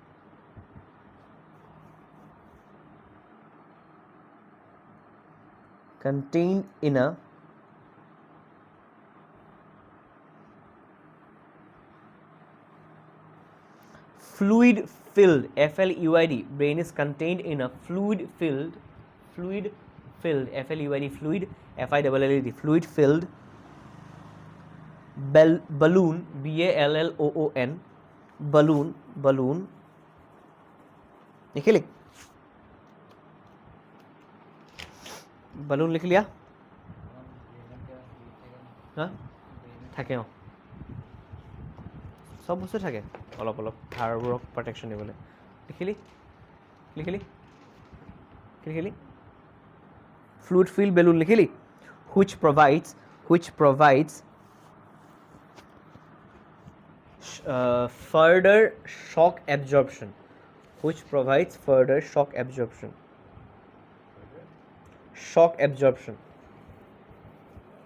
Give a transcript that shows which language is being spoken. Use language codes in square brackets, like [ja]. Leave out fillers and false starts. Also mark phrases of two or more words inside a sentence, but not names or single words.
[en] in a fluid filled, FLUID, brain is contained in a fluid filled, FLUID, fluid, FILLED, fluid filled balloon, BALLOON, balloon [hi] लिख ले, [en] balloon [hi] लिख लिया? [as] हाँ থাকে অঁ, সব বস্তু থাকে অলপ হাড়বোৰক প্ৰটেকশ্যন দিবলৈ। [en] লিখিলি fluid filled balloon লিখিলি, which provides further shock absorption, shock absorption.